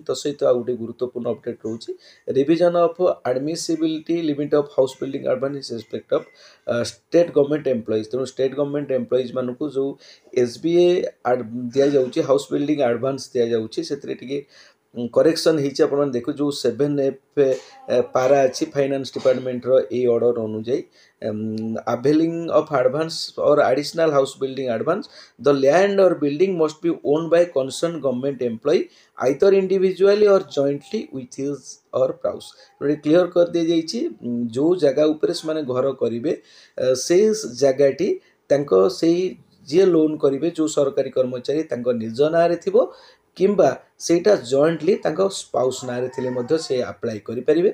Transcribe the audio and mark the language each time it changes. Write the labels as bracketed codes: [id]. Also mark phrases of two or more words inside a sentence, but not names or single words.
[or] ତା ସହିତ ଆଉ ଗୋଟେ ଗୁରୁତ୍ୱପୂର୍ଣ୍ଣ ଅପଡେଟ୍ ରହୁଛି, [en] revision of admissibility limit of house building advance respect of state government employees. [or] ତେଣୁ [en] state government employees [or] ମାନଙ୍କୁ ଯେଉଁ SBA ଦିଆଯାଉଛି, [en] house building advance [or] ଦିଆଯାଉଛି, ସେଥିରେ ଟିକେ କରେକ୍ସନ୍ ହେଇଛି। ଆପଣମାନେ ଦେଖୁ ଯେଉଁ 7F ପାରା ଅଛି ଫାଇନାନ୍ସ ଡିପାର୍ଟମେଣ୍ଟର ଏଇ ଅର୍ଡ଼ର ଅନୁଯାୟୀ [en] availing of advance or additional house building advance, the land or building must be owned by concerned government employee either individually or jointly with his or spouse। [or] କ୍ଲିୟର କରିଦିଆଯାଇଛି ଯେଉଁ ଜାଗା ଉପରେ ସେମାନେ ଘର କରିବେ ସେଇ ଜାଗାଟି ତାଙ୍କ ସେଇ ଯିଏ ଲୋନ୍ କରିବେ ଯେଉଁ ସରକାରୀ କର୍ମଚାରୀ ତାଙ୍କ ନିଜ ନାଁରେ ଥିବ କିମ୍ବା ସେଇଟା ଜଏଣ୍ଟଲି ତାଙ୍କ ସ୍ପାଉସ୍ ନାଁରେ ଥିଲେ ମଧ୍ୟ ସେ ଆପ୍ଲାଏ କରିପାରିବେ।